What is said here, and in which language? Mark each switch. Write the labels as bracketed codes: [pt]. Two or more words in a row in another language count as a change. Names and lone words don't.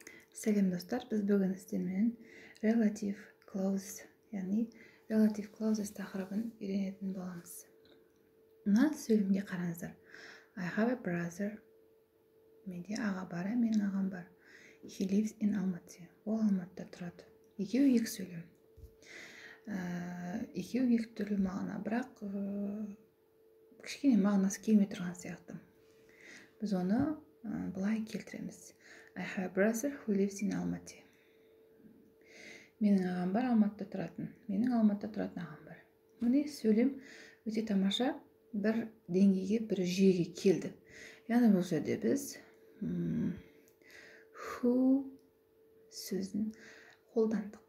[kk] Сәлем достар, біз бүгін сіздермен [en] relative clause, [kk] яғни [en] relative clauses [kk] тақырыбын үйренетін боламыз. Мына сөйлемге қараңыздар. [en] I have a brother. [kk] Менде аға бар, менің ағам бар. [en] He lives in Almaty. [kk] Ол Алматыда тұрады. Екеуі екі сөйлем. Екеуі екі түрлі мағына, бірақ кішкене мағынасы келмей тұрған сияқты. Біз оны былай келтіреміз. [en] I have a brother who lives in Almaty. [kk] Менің ағам бар, Алматыда тұратын. Менің Алматыда тұратын ағам бар. Міне сөйлем өте тамаша бір деңгейге, бір жүйеге келді. Яғни бұл жерде біз who сөзін қолдандық.